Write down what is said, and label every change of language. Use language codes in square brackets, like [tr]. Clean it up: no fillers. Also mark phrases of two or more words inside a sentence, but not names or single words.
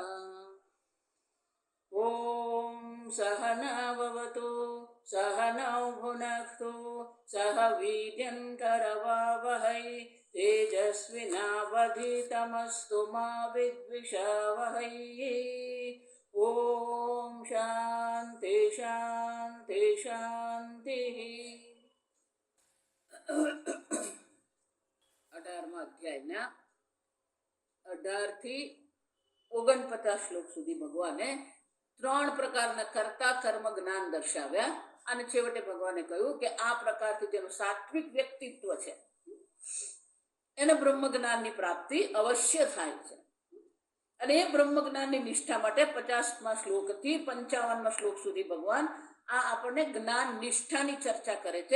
[sa] ॐ सहना भवतु सहनौ भुनक्तु सह वीर्यङ्करवावहै तेजस्विनावधीतमस्तु मा विद्विषावहै। ॐ शान्ति शान्ति शान्तिः। [gu] 18મા અધ્યાયના 18 થી 49 શ્લોક સુધી ભગવાને 3 પ્રકારના કર્તા કર્મ જ્ઞાન દર્શાવ્યા અને છેવટે ભગવાને કહ્યું કે આ પ્રકારથી જેનું સાત્વિક વ્યક્તિત્વ છે એને બ્રહ્મ જ્ઞાનની પ્રાપ્તિ અવશ્ય થાય છે અને એ બ્રહ્મ જ્ઞાનની નિષ્ઠા માટે 50મા શ્લોકથી 55મા શ્લોક સુધી ભગવાન આ આપણને જ્ઞાન નિષ્ઠાની ચર્ચા કરે છે।